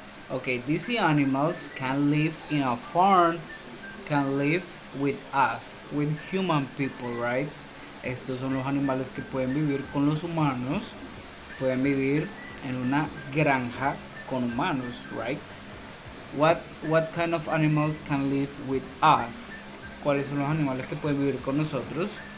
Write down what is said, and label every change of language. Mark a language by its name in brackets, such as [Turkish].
[English] Okay, these animals can live in a farm, can live with us, with human people, right? [Spanish] Estos son los animales que pueden vivir con los humanos, pueden vivir en una granja con humanos, right? [English] What kind of animals can live with us? [Spanish] ¿Cuáles son los animales que pueden vivir con nosotros?